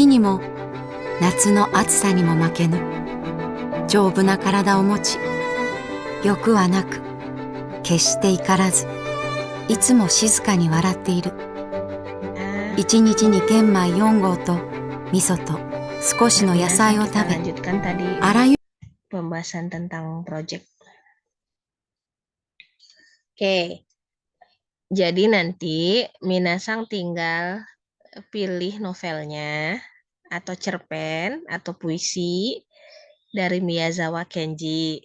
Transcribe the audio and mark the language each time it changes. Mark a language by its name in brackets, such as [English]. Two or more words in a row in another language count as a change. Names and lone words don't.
[Japanese] にも夏の暑さにも負けぬ丈夫な体を持ち、欲はなく決して怒らず、いつも静かに笑っている。一日に玄米4合と味噌と少しの野菜を食べ、 [Indonesian] lanjutkan tadi [Japanese] あらゆる [Indonesian] pembahasan tentang project. Oke, jadi nanti Minasang tinggal pilih novelnya atau cerpen atau puisi dari Miyazawa Kenji.